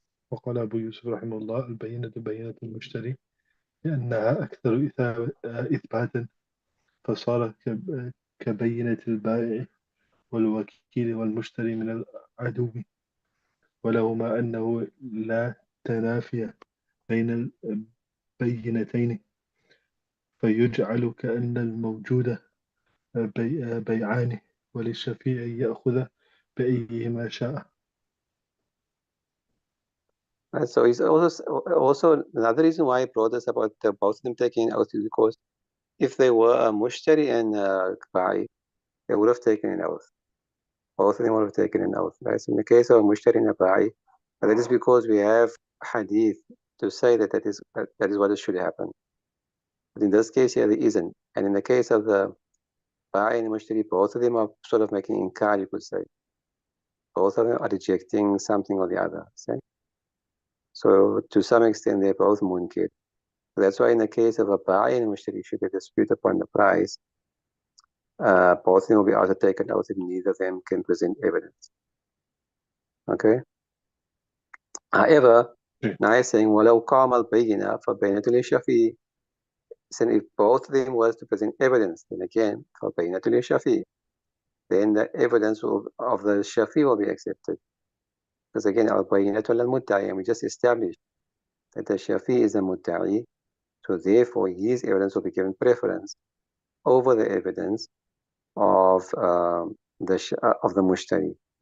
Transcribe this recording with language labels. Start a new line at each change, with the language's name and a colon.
Arabic: وقال أبو يوسف رحمه الله البينة بينة المشتري لأنها أكثر إثباتا فصار كبينة البائع والوكيل والمشتري من العدو ولهما أنه لا تنافي بين البينتين فيجعل كأن الموجود بيعان وللشفيع يأخذ بأيهما شاء.
English: So he's also another reason why I brought this about both of them taking an oath is because if they were a mushtari and a ba'i, they would have taken an oath. Both of them would have taken an oath. Right? So in the case of a mushtari and a ba'i, that is because we have hadith to say that that is what should happen. But in this case here, there isn't. And in the case of the ba'i and the mushtari, both of them are sort of making inkar, you could say. Both of them are rejecting something or the other. See? So to some extent, they're both munkir. That's why in the case of a ba'i and a mushtari, should they dispute upon the price, both of them will be asked to take an oath if neither of them can present evidence. Okay? However, now he's saying,
Arabic: وَلَوْ قَامَ الْبَيِّنَةُ فَبَيِّنَةٌ لِلشَّفِيعِ.
English: So if both of them was to present evidence, then again,
Arabic: فَبَيِّنَةٌ لِلشَّفِيعِ,
English: then the evidence of the Shafi will be accepted. Because again,
Arabic: al-bayyinatu lil-mudda'i,
English: and we just established that the Shafi is a mudda'i, so therefore his evidence will be given preference over the evidence of the mushtari.